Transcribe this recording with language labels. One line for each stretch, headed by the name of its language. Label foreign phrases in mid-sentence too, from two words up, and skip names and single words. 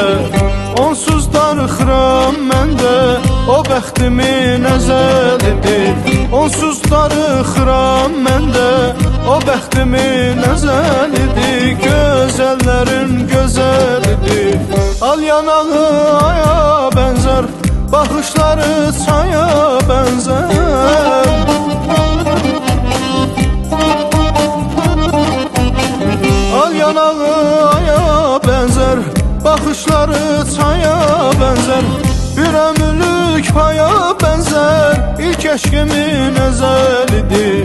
Azerbaijani: Onsuz darıxıram məndə, o bəxtimin əzəlidir. Onsuz darıxıram məndə, o bəxtimin əzəlidir. Gözəllərin gözəlidir. Al yanağı aya bənzər,
Turkish: bakışları çaya benzer. Al yanağı aya benzer, bakışları çaya benzer. Bir ömürlük paya benzer, ilk eşkimin ezelidir.